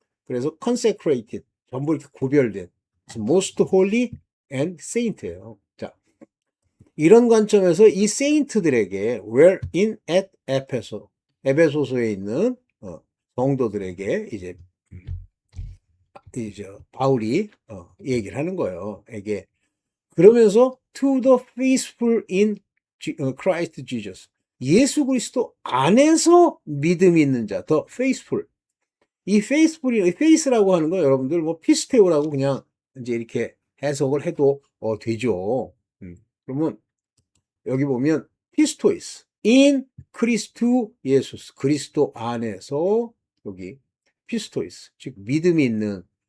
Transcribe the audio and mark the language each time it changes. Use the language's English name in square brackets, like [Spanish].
[Korean] 그래서 consecrated, 전부 이렇게 구별된, [English] most holy and saint [Korean] 예요. 자, 이런 관점에서 이 세인트들에게 [English] were in at [Korean] 에베소서에 있는 성도들에게 이제 바울이 얘기를 하는 거예요. 에게. [English] 그러면서 to the faithful in Christ Jesus. [Korean] 예수 그리스도 안에서 믿음이 있는 자, the faithful. 이 faithful이, faith라고 하는 거 여러분들 뭐 피스테오라고 그냥 이제 이렇게 해석을 해도 되죠. 그러면 여기 보면 피스토이스 in 크리스투 예수스, 그리스도 안에서, 여기 피스토이스, 즉 믿음이 있는.